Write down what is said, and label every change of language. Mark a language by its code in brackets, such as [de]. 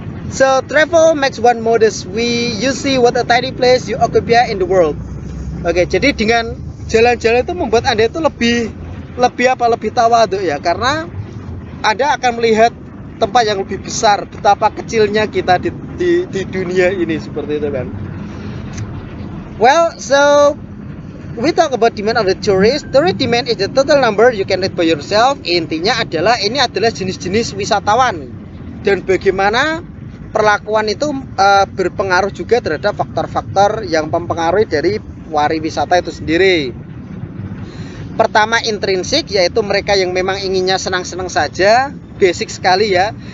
[en] So travel makes one modest. You see what a tiny place you occupy in the world. [id] Oke, jadi dengan jalan-jalan itu membuat Anda itu lebih tawadhu ya, karena Anda akan melihat tempat yang lebih besar, betapa kecilnya kita di dunia ini, seperti itu kan. [en] Well, so we talk about demand of the tourist. Tourist demand is the total number you can read by yourself. [id] Intinya adalah ini adalah jenis-jenis wisatawan dan bagaimana perlakuan itu berpengaruh juga terhadap faktor-faktor yang mempengaruhi dari pariwisata itu sendiri. Pertama, intrinsik, yaitu mereka yang memang inginnya senang-senang saja, basic sekali ya.